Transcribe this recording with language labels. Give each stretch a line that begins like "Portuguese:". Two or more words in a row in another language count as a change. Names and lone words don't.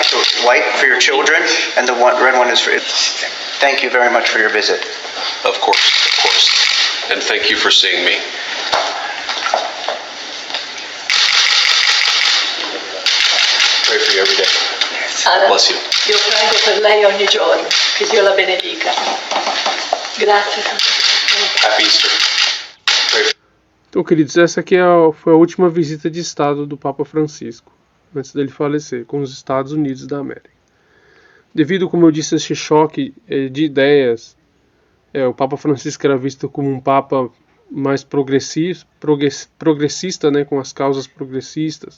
English: So white for your children, and the red one is for. Thank you very much for your visit. Of course. And thank you for seeing me. Pray for you every day. Bless you.
Italian: Io prego per lei ogni giorno, che Dio la benedica. Grazie Santo Padre.
English: Happy Easter.
Portuguese: Então, queridos, essa aqui foi a última visita de Estado do Papa Francisco, antes dele falecer, com os Estados Unidos da América. Devido, como eu disse, a esse choque de ideias, o Papa Francisco era visto como um Papa mais progressista, né, com as causas progressistas.